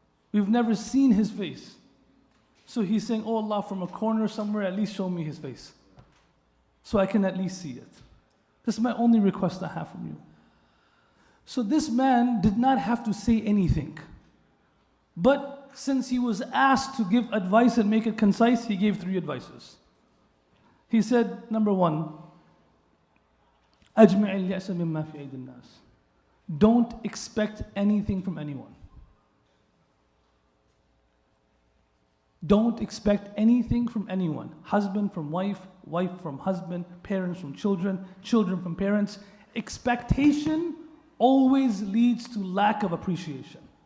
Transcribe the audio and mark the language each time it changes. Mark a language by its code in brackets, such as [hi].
[en] We've never seen his face. So he's saying, oh Allah, from a corner somewhere, at least show me his face. So I can at least see it. This is my only request I have from you. So this man did not have to say anything. But since he was asked to give advice and make it concise, he gave 3 advices. He said, number 1, [ar] أجمع اليأس مما في أيدي الناس. [en] Don't expect anything from anyone. Don't expect anything from anyone. Husband from wife, wife from husband, parents from children, children from parents. Expectation always leads to lack of appreciation.